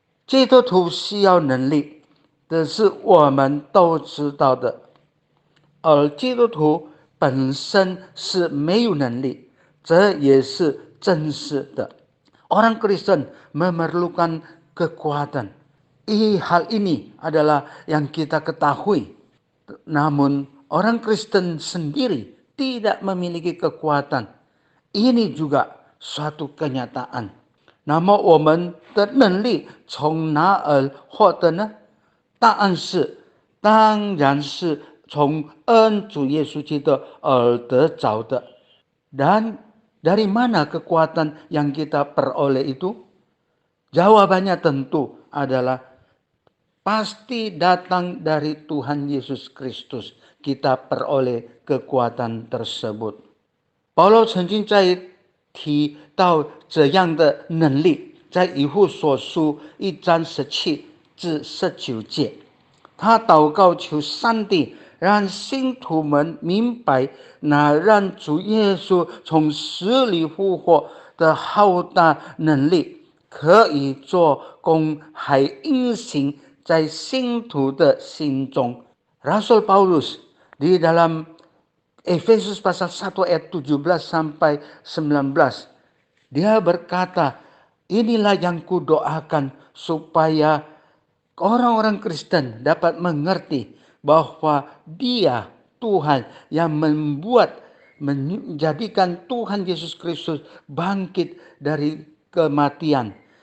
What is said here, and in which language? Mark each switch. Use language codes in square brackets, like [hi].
[zh] 基督徒需要能力，这是我们都知道的。而基督徒本身是没有能力，这也是真实的。 [id] Orang Kristen memerlukan kekuatan. Hal ini adalah yang kita ketahui. Namun orang Kristen sendiri tidak memiliki kekuatan. Ini juga suatu kenyataan. [zh] 那么我们的能力从哪儿获得呢？答案是，当然是从恩主耶稣基督而得着的。 [id] Dan dari mana kekuatan yang kita peroleh itu? Jawabannya tentu adalah pasti datang dari Tuhan Yesus Kristus. Kita peroleh kekuatan tersebut. [zh] 保罗曾经在提到这样的能力，在以弗所书1章17至19节，他祷告求上帝让信徒们明白那让主耶稣从死里复活的浩大能力，可以做工还运行在信徒的心中。 [id] Rasul Paulus di dalam Efesus pasal 1 ayat 17 sampai 19, dia berkata, inilah yang kudoakan supaya orang-orang Kristen dapat mengerti bahwa Dia Tuhan yang menjadikan Tuhan Yesus Kristus bangkit dari kematian.